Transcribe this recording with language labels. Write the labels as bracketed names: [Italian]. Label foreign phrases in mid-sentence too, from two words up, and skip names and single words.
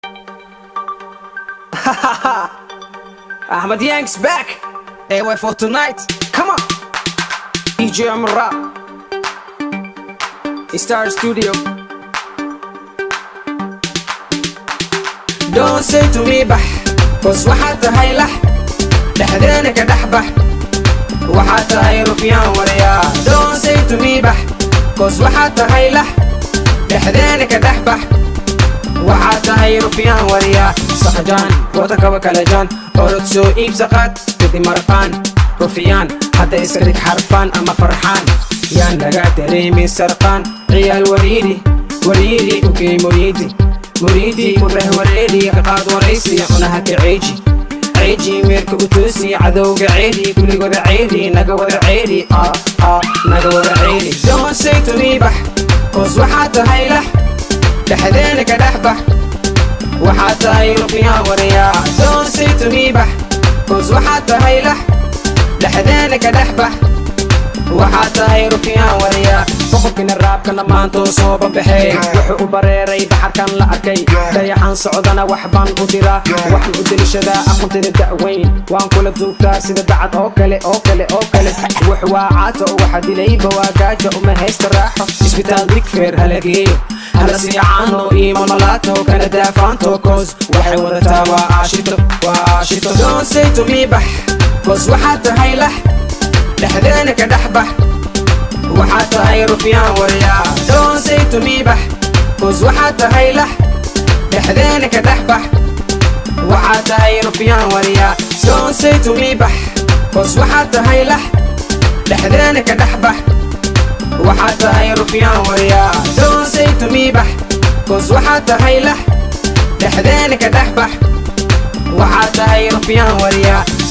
[English] Ahmad Yang's back. A Y for tonight. Come on. D J Amra. Star Studio. Don't say to me, [Somali] bah, 'cause waxaad tahay lax. Dhexdeena ka dhex bax. Waxaad tahay rufyaan waraya. [English] Don't say to me, [Somali] bah, 'cause waxaad tahay lax. Dhexdeena ka dhex bax. Waxaad tahay rufyaan wariya, saxjaan, wata kaba kala jaan, orod soo iibsa qaad, kadib marqaan. Rufyaan, hadda iska dhig xarfaan ama farxaan. Yaan laga dareemin sarqaan, ciyaal wariidi, wariidi, u kee muriidi. Muriidi, u reh wareedi, ka qaad waraysi, cunaha ka ceeji. Ceeji meerka u toosi, cadowga ceeri, kuligooda ceeri, naga wada ceeri, ah, ah, naga wada ceeri. [English] Don't say to me, [Somali] bax, 'cause waxaad tahay lax, dhexdeena ka dhex bax. Waxaad tahay rufiyaa waraya. [English] Don't say to me, [Somali] bax, 'cause waxaad tahay lax, dhexdeena ka dhex bax. Waxaa tahay rufyaan wariya, boqorkiina raabkana maanta oo soo babaxay. Wuxuu u bareeray baxarkan la arkay, dayaxan socdana wax baan u diraa. Waxaan u deliishadaa aqoonteeda da'weyn, waan kula duugtaa sida dacad oo kale, oo kale, oo kale. Wax waa caato, waxa dilayba waa gaajo, uma haysta raaxo. Isbitaal Digfaar ha la geeyo. Hala si caano iyo malmalaato, kana daafaanto, cause waxay wadataa waa aashito, waa aashito. [English] Don't say to me, [Somali] bax, cause waxaad tahay lax, dhexdeena ka dhex bax. Waxaad tahay rufyaan waryaa. [English] Don't say to me, [Somali] bax, cause waxaad tahay lax, dhexdeena ka dhex bax. Waxaad tahay rufyaan waryaa. [English] Don't say to me, [Somali] bax, 'cause waxaad tahay lax, dhexdeena ka dhex bax. Waxaad tahay rufyaan waryaa. [English] Don't say to me, [Somali] bax, 'cause waxaad tahay lax, dhexdeena ka dhex bax. Waxaad tahay rufyaan waryaa.